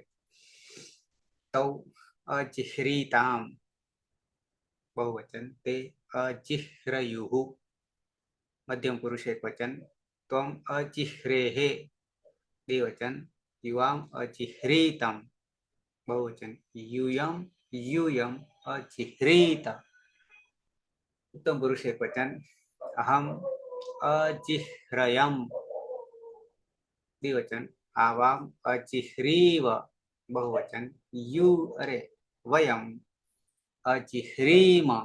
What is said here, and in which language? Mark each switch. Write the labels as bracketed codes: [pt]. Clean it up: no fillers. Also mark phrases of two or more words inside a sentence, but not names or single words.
[sa] તૌ અજિહ્રીતામ બહુવચન. તે અજિહ્રયુઃ મધ્યમ પુરુષ એક વચન. ત્વમ અજિહ્રેહે દ્વિવચન. યુવામ અજિહ્રીતમ બહુવચન. यूयम अजिह्रीत उत्तम पुरुष एक वचन. अहम अजिह्रयम द्विवचन. आवाम अजिह्रीव बहुवचन. वयम अजिह्रीम.